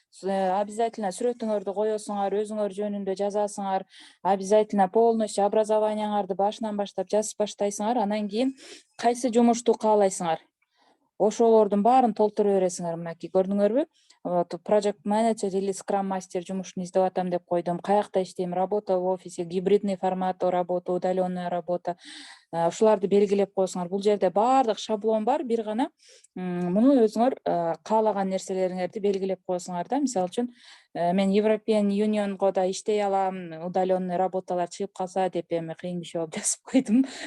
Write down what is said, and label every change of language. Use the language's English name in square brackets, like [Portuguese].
[Russian] Обязательно [Kyrgyz] сүрөтүңөрдү коесуңар, өзүңөр жөнүндө жазасыңар, [Russian] обязательно полностью [Kyrgyz] образованияңарды башынан баштап жазып баштайсыңар, анан кийин кайсы жумушту каалайсыңар, ошолордун баарын толтура бересиңер. Мынакей көрдүңөрбү? [English] Project manager [Russian] или [English] Scrum Master [Kyrgyz] жумушун издеп атам деп койдум. Каякта иштейм? [Russian] Работа в офисе, гибридный формат работа, удаленная работа. [Kyrgyz] Ушуларды белгилеп койсоңор, бул жерде баардык шаблон бар, бир гана муну өзүңөр каалаган нерселериңерди белгилеп койсоңор да. Мисалы үчүн мен European Unionго да иштей алам, удаленный работалар чыгып калса деп кыйын иши болуп жазып койдум.